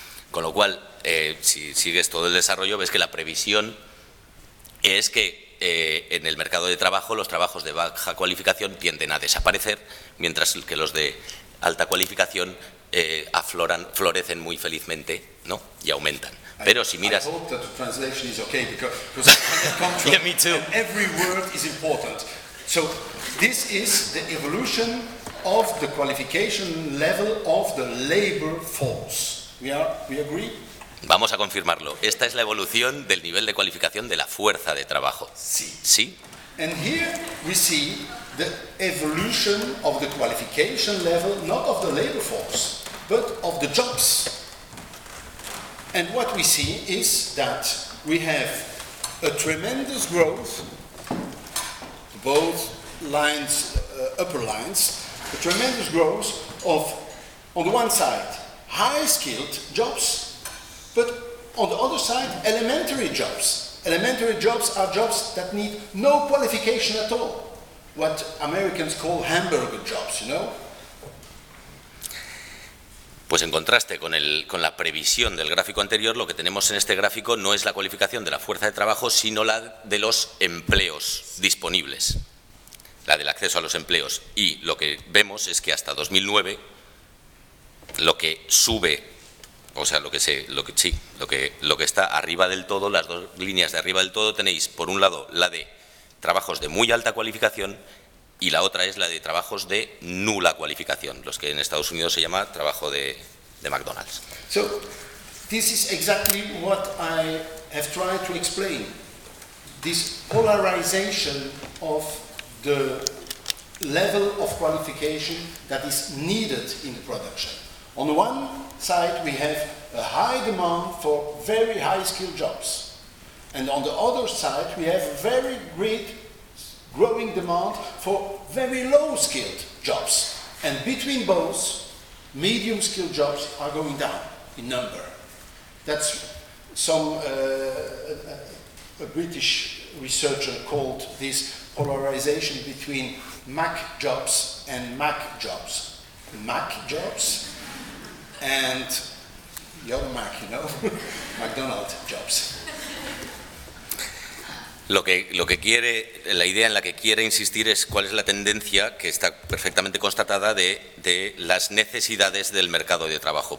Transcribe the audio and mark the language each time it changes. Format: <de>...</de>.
<es>Con lo cual, si sigues todo el desarrollo, ves que la previsión es que en el mercado de trabajo los trabajos de baja cualificación tienden a desaparecer, mientras que los de alta cualificación florecen muy felizmente, ¿no? Y aumentan. Pero si miras...</es> <en>I hope that the translation is okay, because control, yeah, me too. Every word is important. So this is the evolution of the qualification level of the labor force. We agree?</en> <es>Vamos a confirmarlo. Esta es la evolución del nivel de cualificación de la fuerza de trabajo. Sí. Sí.</es> <en>And here we see the evolution of the qualification level, not of the labor force, but of the jobs. And what we see is that we have a tremendous growth, both lines, upper lines, a tremendous growth of, on the one side, high-skilled jobs, but on the other side, elementary jobs. Elementary jobs are jobs that need no qualification at all, what Americans call hamburger jobs, you know?</en> <es>Pues en contraste con la previsión del gráfico anterior, lo que tenemos en este gráfico no es la cualificación de la fuerza de trabajo, sino la de los empleos disponibles, la del acceso a los empleos. Y lo que vemos es que hasta 2009 lo que sube, o sea, lo que está arriba del todo, las dos líneas de arriba del todo, tenéis por un lado la de trabajos de muy alta cualificación y la otra es la de trabajos de nula cualificación, los que en Estados Unidos se llama trabajo de McDonald's.</es> <en>So, this is exactly what I have tried to explain. This polarization of the level of qualification that is needed in the production. On the one side, we have a high demand for very high-skilled jobs. And on the other side, we have very great growing demand for very low-skilled jobs. And between both, medium-skilled jobs are going down in number. That's some a British researcher called this polarization between Mac jobs and Mac jobs. Mac jobs and young Mac, you know, McDonald's jobs.</en> <es>Lo que quiere, la idea en la que quiere insistir es cuál es la tendencia que está perfectamente constatada de las necesidades del mercado de trabajo.</es>